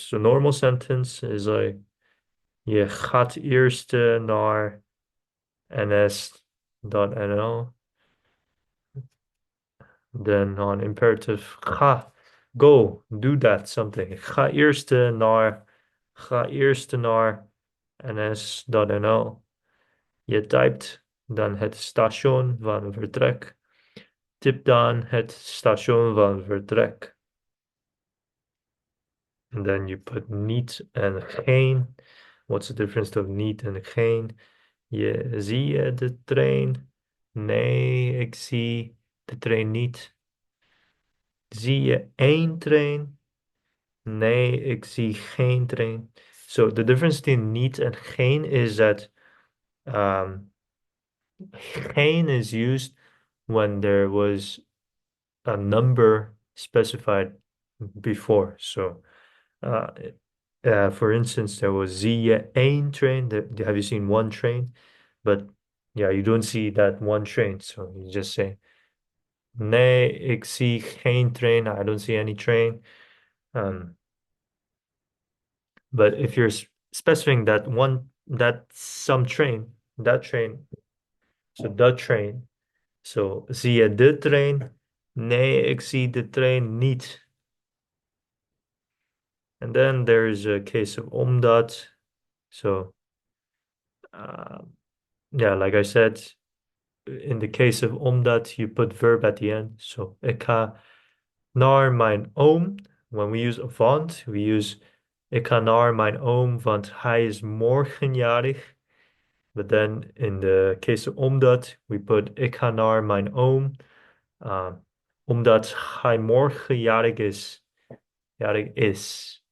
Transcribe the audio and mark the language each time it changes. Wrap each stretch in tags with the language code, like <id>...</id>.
<en>So normal sentence is like,</en> <nl>je gaat eerst naar ns.nl.</nl> <en>Then on imperative, ga, go, do that, something.</en> <nl>Ga eerst naar ns.nl. Je typt dan het station van vertrek. Tip dan het station van vertrek.</nl> <en>And then you put niet en geen. What's the difference of niet en geen?</en> <nl>Zie je de trein? Nee, ik zie de trein niet. Zie je één trein? Nee, ik zie geen trein.</nl> <en>So the difference between niet and geen is that geen is used when there was a number specified before. So uh, for instance, there was</en> <nl>zie je één train.</nl> <en>Have you seen one train? But yeah, you don't see that one train. So you just say,</en> <nl>nee, ik zie geen train.</nl> <en>I don't see any train. Um, But if you're specifying that some train, that train, so the train.</en> <nl>So zie je de trein? Nee, ik zie de trein niet.</nl> <en>And then there's a case of omdat. So uh, yeah, like I said, in the case of omdat, you put verb at the end.</en> <nl>So ik ga naar mijn oom.</nl> <en>When we use want, we use</en> <nl>ik ga naar mijn oom, want hij is morgen jarig.</nl> <en>But then in the case of omdat, we put</en> <nl>ik ga naar mijn oom. Omdat hij morgen jarig is. Jarig is.</nl>